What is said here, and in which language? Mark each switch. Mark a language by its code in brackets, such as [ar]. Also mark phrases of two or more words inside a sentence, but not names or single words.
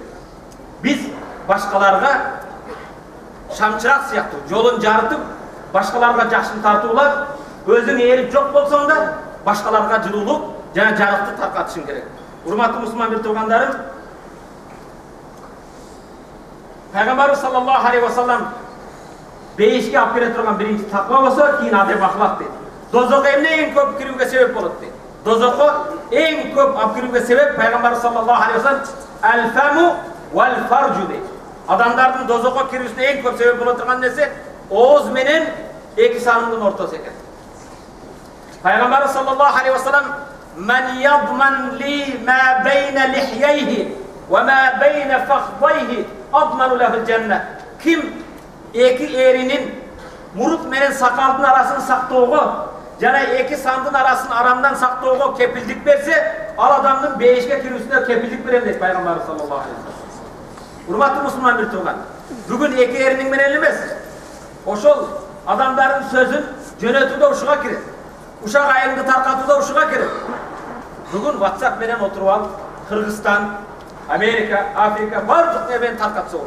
[ky] Биз башкаларга шамчырак сыяктуу жолун жарытып, башкаларга жакшылык тартуулап, өзүң ээлип жок болсоң да башкаларга жылуулук жана жарыкты таркатышың керек. Урматтуу мусулман биртугандарым, Пайгамбарыбыз [ar] صلى الله عليه وسلم [ky] бейишке алып келе турган биринчи таква болсо, кийин адеп ахлак дейт. Дозокко эмне эң көп кирүүгө себеп болот дейт. Дозокко эң көп алып кирүүгө себеп Пайгамбарыбыз [ar] صلى الله عليه وسلم الفم والفرج [ky] дейт. Адамдардын дозокко кирүүсүнө эң көп себеп боло турган нерсе ооз менен эки санындын ортосу экен. [ar] Пайгамбарыбыз صلى الله عليه وسلم من يضمن لي ما بين لحييه وما بين فخذيه أضمن له الجنة." [ky] Ким эки эринин мурут менен сакалдын арасын сактоого жана эки сандын арасын арамдан сактоого кепилдик берсе, ал адамдын бейишке кирүүсүнө кепилдик берем дейт Пайгамбарыбыз [ar] صلى الله عليه وسلم. [ky] Урматтуу мусулман биртуган, бүгүн эки эриниң менен эмес, ошол адамдардын сөзүн жөнөтүүдө ушуга кирет. Ушак айыңды таркатууда ушуга кирет. Бүгүн WhatsApp менен отуруп алып, Кыргызстан, Америка, Африка бардык эмени таркатса болот.